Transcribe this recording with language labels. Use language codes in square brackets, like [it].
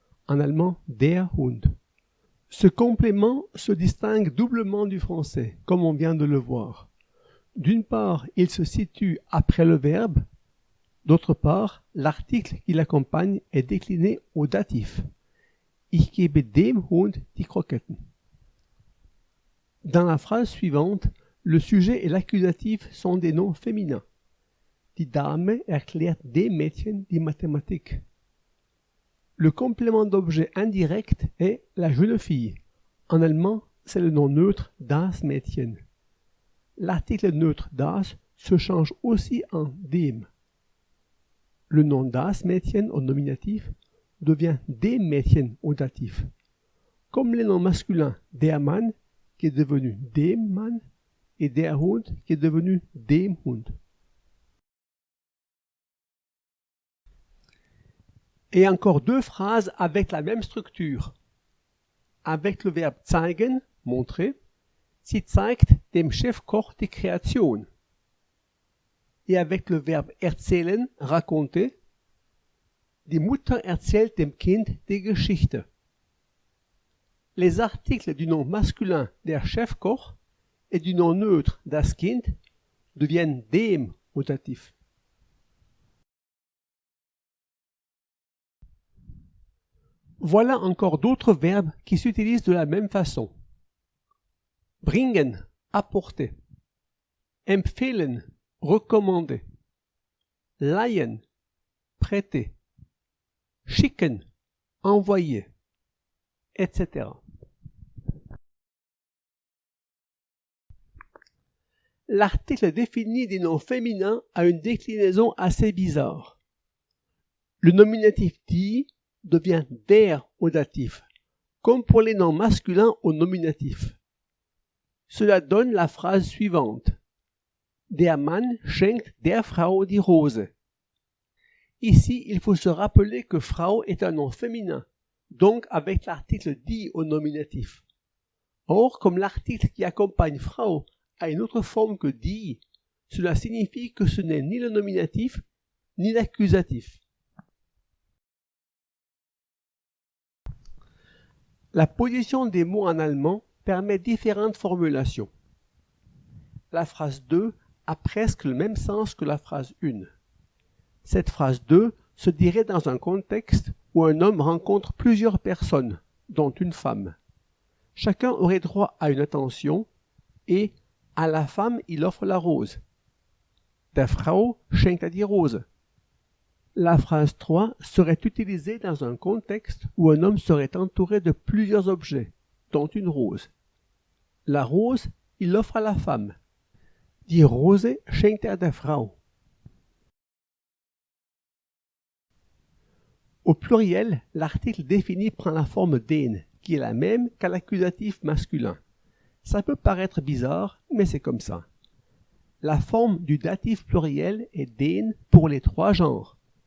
[fr] En allemand, der Hund. Ce complément se distingue doublement du français, comme on vient de le voir. D'une part, il se situe après le verbe. D'autre part, l'article qui l'accompagne est décliné au datif. [de] Ich gebe dem Hund die Kroketten. [fr] Dans la phrase suivante, le sujet et l'accusatif sont des noms féminins. [de] Die Dame erklärt dem Mädchen die Mathematik. [fr] Le complément d'objet indirect est la jeune fille. En allemand, c'est le nom neutre das Mädchen. L'article neutre das se change aussi en dem. Le nom das Mädchen au nominatif devient dem Mädchen au datif. Comme les noms masculins der Mann qui est devenu dem Mann et der Hund qui est devenu dem Hund. Et encore deux phrases avec la même structure. Avec le verbe zeigen, montrer, [de] sie zeigt dem Chefkoch die Kreation. [fr] Et avec le verbe erzählen, raconter, [de] die Mutter erzählt dem Kind die Geschichte. [fr] Les articles du nom masculin der Chefkoch et du nom neutre das Kind deviennent dem au datif. Voilà encore d'autres verbes qui s'utilisent de la même façon. Bringen, apporter. Empfehlen, recommander. Leihen, prêter. Schicken, envoyer, etc. L'article défini des noms féminins a une déclinaison assez bizarre. Le nominatif die devient der au datif, comme pour les noms masculins au nominatif. Cela donne la phrase suivante. [de] Der Mann schenkt der Frau die Rose. [fr] Ici, il faut se rappeler que Frau est un nom féminin, donc avec l'article die au nominatif. Or, comme l'article qui accompagne Frau a une autre forme que die, cela signifie que ce n'est ni le nominatif ni l'accusatif. La position des mots en allemand permet différentes formulations. La phrase 2 a presque le même sens que la phrase 1. Cette phrase 2 se dirait dans un contexte où un homme rencontre plusieurs personnes, dont une femme. Chacun aurait droit à une attention et à la femme il offre la rose. [de] Der Frau schenkt die Rose. [fr] La phrase 3 serait utilisée dans un contexte où un homme serait entouré de plusieurs objets, dont une rose. La rose, il l'offre à la femme. [de] Die Rose schenkt der Frau. [fr] Au pluriel, l'article défini prend la forme den, qui est la même qu'à l'accusatif masculin. Ça peut paraître bizarre, mais c'est comme ça. La forme du datif pluriel est den pour les trois genres.